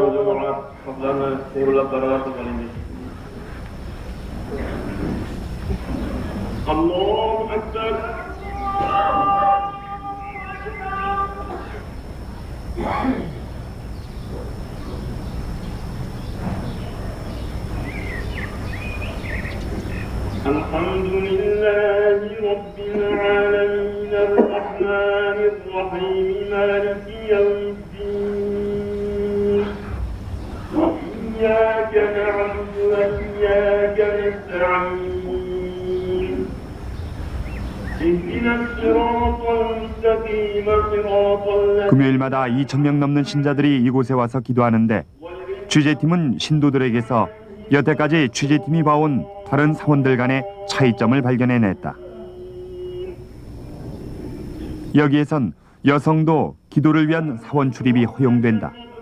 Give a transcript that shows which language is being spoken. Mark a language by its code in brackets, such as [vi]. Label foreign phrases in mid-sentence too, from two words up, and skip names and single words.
[ar] الله الله أكبر الحمد لله رب العالمين الرحمن الرحيم مالك يوم الدين إياك نعبد وإياك نستعين اهدنا الصراط المستقيم صراط الذين [ko] 금요일마다 2,000명 넘는 신자들이 이곳에 와서 기도하는데 취재팀은 신도들에게서 여태까지 취재팀이 봐온 다른 사원들 간의 차이점을 발견해냈다. 여기에선 여성도 기도를 위한 사원 출입이 허용된다.